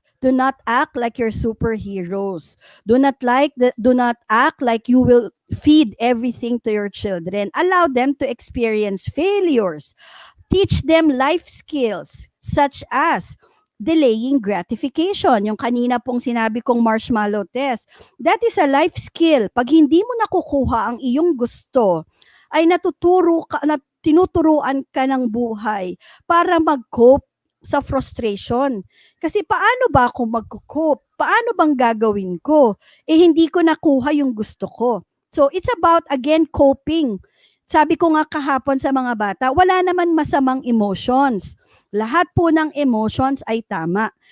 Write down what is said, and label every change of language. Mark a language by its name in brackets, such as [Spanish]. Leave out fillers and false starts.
[English] Do not act like you're superheroes. Do not act like you will feed everything to your children. Allow them to experience failures. Teach them life skills such as delaying gratification. [Filipino] Yung kanina pong sinabi kong [English] marshmallow test. That is a life skill. [Filipino] Pag hindi mo nakukuha ang iyong gusto, ay tinuturuan ka ng buhay para mag-cope sa frustration. Kasi paano ba ako mag-cope? Paano bang gagawin ko? Hindi ko nakuha yung gusto ko. [English] So it's about, again, coping. [Filipino] Sabi ko nga kahapon sa mga bata, wala naman masamang emotions. Lahat po ng emotions ay tama.